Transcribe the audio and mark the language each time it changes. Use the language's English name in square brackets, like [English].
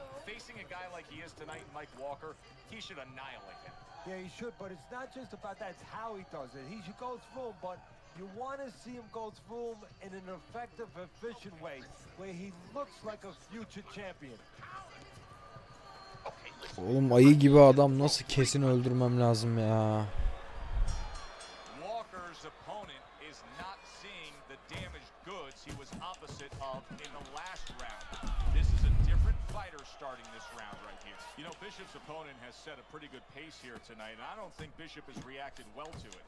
[English] Facing a guy like he is tonight, Mike Walker, he should annihilate him. Yeah, he should, but it's not just about that. It's how he does it. He should go through him, but you want to see him go through him in an effective, efficient way where he looks like a future champion. [Turkish] Oğlum ayı gibi adam, nasıl kesin öldürmem lazım ya. [English] Walker's opponent is not seeing the damaged goods he was opposite of in the last round. This is a different fighter starting this round right here. You know, Bishop's opponent has set a pretty good pace here tonight, and I don't think Bishop has reacted well to it.